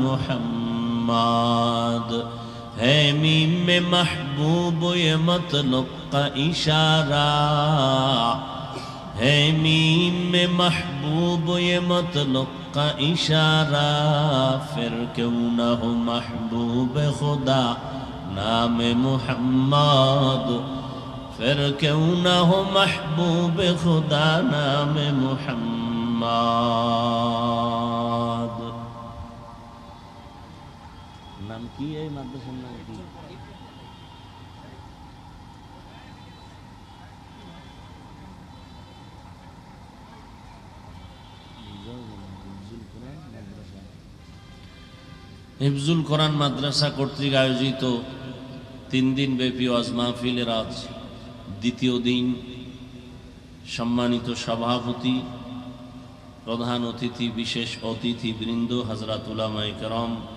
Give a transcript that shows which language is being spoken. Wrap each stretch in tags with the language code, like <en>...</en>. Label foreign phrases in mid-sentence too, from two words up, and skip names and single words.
<ur>محمد ہے میم میں محبوب یہ مطلب کا اشارہ ہے میم میں محبوب یہ مطلب کا اشارہ پھر کیوں نہ ہو محبوب خدا نام محمد پھر کیوں نہ ہو محبوب خدا نام محمد نام کی ہے مدرسہ نام کی</ur> <bn>হিফজুল কোরআন মাদ্রাসা কর্তৃক আয়োজিত 3 দিন ব্যাপী ওয়াজ মাহফিলের আজ দ্বিতীয় দিন সম্মানিত সভাপতি প্রধান অতিথি বিশেষ অতিথি বৃন্দ হযরত</bn> <ur>علمائے کرام</ur>